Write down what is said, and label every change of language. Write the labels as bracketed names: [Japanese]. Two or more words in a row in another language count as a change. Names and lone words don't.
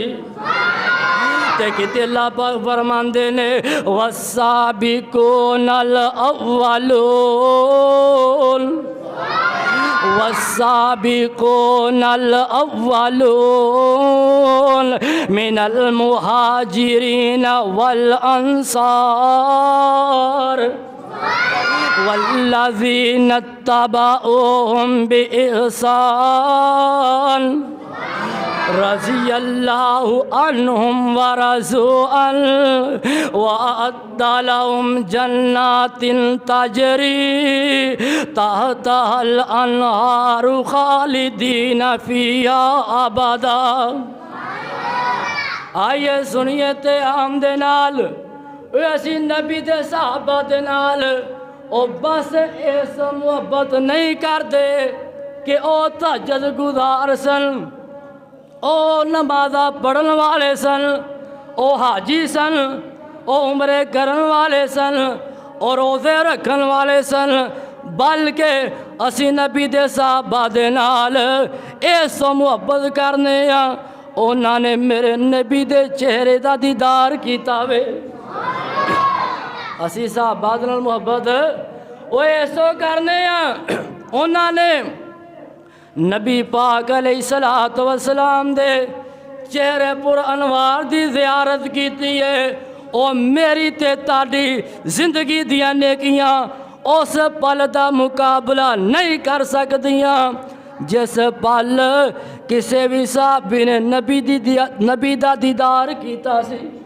[Punjabi] کہتے اللہ پاک فرماندے نے [Arabic] والسابقون الاولون والسابقون الاولون من المهاجرين والانصار والذين اتبعوهم بإحسان رضی اللہ عنہم ورضوا عنہ وأعد لهم جنات تجری تحتها الانہار خالدین فیہا ابدا۔ [Punjabi] آئیے سنیے تے عام دے نال اسی نبی دے صحابہ دے نال او بس اس محبت نہیں کر دے کہ او تہجد گزار سن، او نمازہ پڑھن والے سن، او حاجی سن، او عمرے کرن والے سن، او روزے رکھن والے سن، بلکہ اسی نبی دے صحابہ دے نال اس محبت کرنے ہاں انہاں نے میرے نبی دے چہرے دا دیدار کیتا وے۔ اسی صحابہ دے نال محبت وہ ایسو کرنے ہاں انہاں نے نبی پاک علیہ السلام دے چہرے پر انوار دی زیارت کیتی ہے۔ او میری تے تاڑی زندگی دیا نیکیاں اس پل دا مقابلہ نہیں کر سکدیاں جس پل کسے بھی صحابی نے نبی دا دیدار کیتا سی۔